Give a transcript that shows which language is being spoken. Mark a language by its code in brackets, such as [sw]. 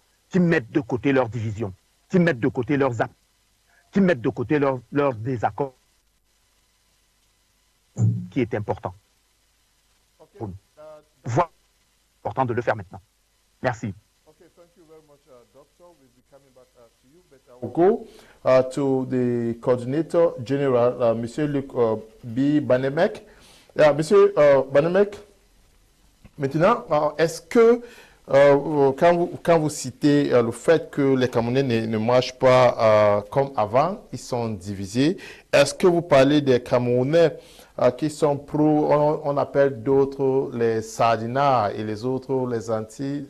[fr] Qui mettent de côté leurs divisions, qui mettent de côté leurs actes, qui mettent de côté leurs désaccords, qui est important. [en] Okay. [fr] Voilà, important de le faire maintenant. Merci. [en] Okay, thank you very much, Doctor. We'll be coming back to you, but I will go to the Coordinator General, Monsieur Luc B. Banameck. [fr] Monsieur Banameck, maintenant, est-ce que quand vous citez le fait que les Camerounais ne marchent pas comme avant, ils sont divisés, est-ce que vous parlez des Camerounais qui sont pro, on appelle d'autres les sardinards et les autres les anti...